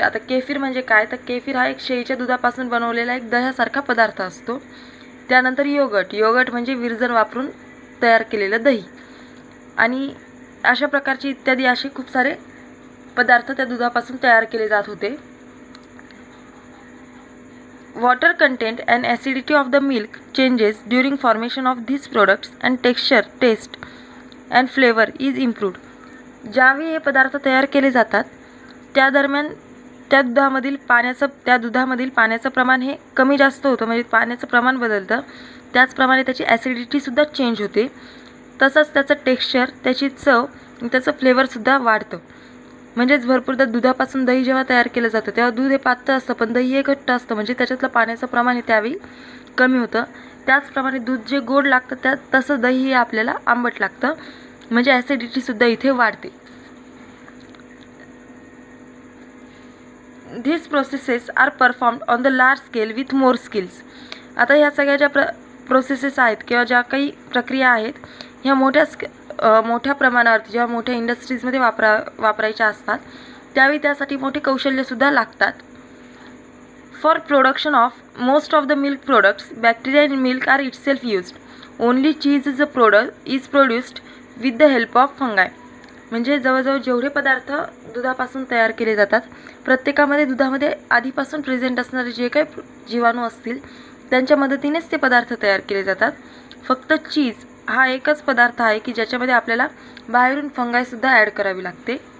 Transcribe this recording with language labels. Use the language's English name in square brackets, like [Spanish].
[Marathi] आता केफीर म्हणजे काय तर केफीर हा एक शेळीच्या दुधापासून बनवलेला एक दह्यासारखा पदार्थ असतो. त्यानंतर योगट. योगट म्हणजे विरजण वापरून तयार केलेलं दही. आणि अशा प्रकारचे इत्यादी असे खूप सारे पदार्थ त्या दुधापासून तयार केले जात होते. [English] Water content and acidity of the milk changes during formation of these products and texture, taste and flavor is improved. [Marathi] ज्यावेळी हे पदार्थ तयार केले जातात त्या दरम्यान त्या दुधामधील पाण्याचं प्रमाण हे कमी जास्त होतं. म्हणजे पाण्याचं प्रमाण बदलतं. त्याचप्रमाणे त्याची ॲसिडिटीसुद्धा चेंज होते. तसंच त्याचं टेक्स्चर, त्याची चव, त्याचं फ्लेवरसुद्धा वाढतं. म्हणजेच भरपूरदा दुधापासून दही जेव्हा तयार केलं जातं तेव्हा दूध हे पातळ असतं पण दही हे घट्ट असतं. म्हणजे त्याच्यातलं पाण्याचं प्रमाण हे त्यावेळी कमी होतं. त्याचप्रमाणे दूध जे गोड लागतं तसं दही हे आपल्याला आंबट लागतं. म्हणजे ॲसिडिटीसुद्धा इथे वाढते. [English] This processes are performed on the large scale with more skills. [Marathi] आता ह्या सगळ्या ज्या प्रोसेसेस आहेत किंवा ज्या काही प्रक्रिया आहेत ह्या मोठ्या प्रमाणावरती जेव्हा मोठ्या इंडस्ट्रीजमध्ये वापरायच्या असतात त्यावेळी त्यासाठी मोठे कौशल्यसुद्धा लागतात. [English] For production of most of the milk products bacteria in milk are itself used. Only cheese is produced with the help of fungi. [Marathi] म्हणजे जवळजवळ जेवढे पदार्थ दुधापासून तयार केले जातात प्रत्येकामध्ये दुधामध्ये आधीपासून प्रेझेंट असणारे जे काही जीवाणू असतील त्यांच्या मदतीनेच ते पदार्थ तयार केले जातात. फक्त चीज हा एकच पदार्थ आहे की ज्याच्यामध्ये आपल्याला बाहेरून फंगायसुद्धा ॲड करावी लागते.